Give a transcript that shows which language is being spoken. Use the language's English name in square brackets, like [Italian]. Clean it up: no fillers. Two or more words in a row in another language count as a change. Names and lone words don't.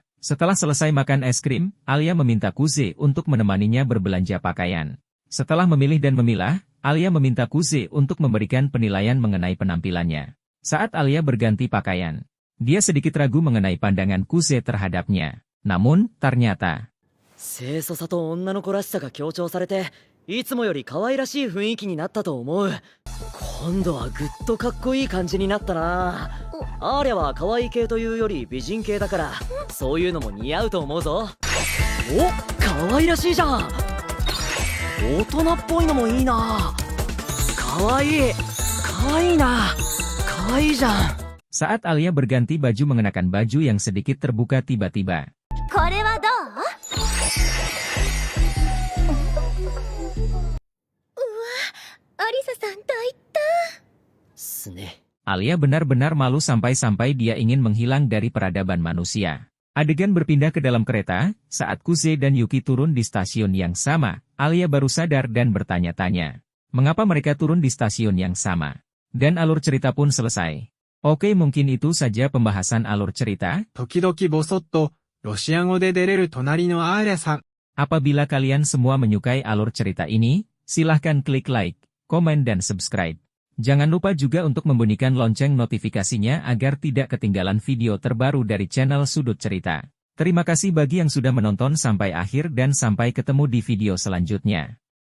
[Indonesian] Setelah selesai makan es krim, Alia meminta Kuze untuk menemaninya berbelanja pakaian. Setelah memilih dan memilah, Alia meminta Kuze untuk memberikan penilaian mengenai penampilannya. Saat Alia berganti pakaian, dia sedikit ragu mengenai pandangan Kuze terhadapnya. Namun, ternyata [Japanese] 清楚さと女の子らしさが強調されて、いつもより可愛らしい雰囲気になったと思う。今度はぐっとかっこいい感じになったな。アーリャは可愛い系というより美人系だから、そういうのも似合うと思うぞ。お、可愛らしいじゃん。大人っぽいのもいいな。可愛い、可愛いな。可愛いじゃん。 [Indonesian] saat Alia berganti baju mengenakan baju yang sedikit terbuka tiba-tiba. [Japanese] これはどう？アリサさん大胆。すね。 [Indonesian] Alia benar-benar malu sampai-sampai dia ingin menghilang dari peradaban manusia. Adegan berpindah ke dalam kereta, saat Kuze dan Yuki turun di stasiun yang sama, Alia baru sadar dan bertanya-tanya. Mengapa mereka turun di stasiun yang sama? Dan alur cerita pun selesai. Oke, mungkin itu saja pembahasan alur cerita. [Japanese] 時々ボソッと、ロシア語で出れる隣のアーリャさん。 [Indonesian] Apabila kalian semua menyukai alur cerita ini, silahkan klik like, komen dan subscribe. Jangan lupa juga untuk membunyikan lonceng notifikasinya agar tidak ketinggalan video terbaru dari channel Sudut Cerita. Terima kasih bagi yang sudah menonton sampai akhir dan sampai ketemu di video selanjutnya.